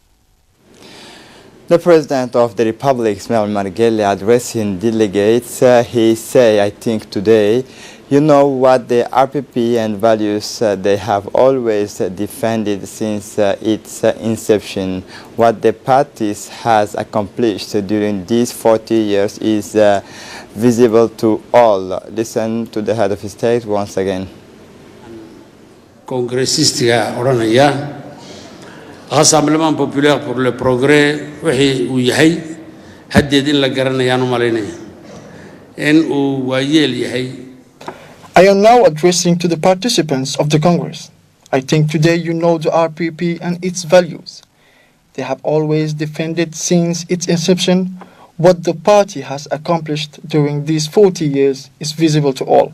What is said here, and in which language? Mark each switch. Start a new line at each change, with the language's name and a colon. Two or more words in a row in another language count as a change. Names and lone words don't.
English: The President of the Republic, Ismail Margelle, addressing delegates, he said, I think today, you know what the RPP and values they have always defended since its inception. What the party has accomplished during these 40 years is visible to all. Listen to the head of state once again.
Somali: Congressistiga oranaya Rassemblement populaire pour le progrès wixii uu yahay haddeed in la garanayaan u malaynaya in uu waayeel yahay.
English: I am now addressing to the participants of the Congress. I think today you know the RPP and its values. They have always defended since its inception. What the party has accomplished during these 40 years is visible to all.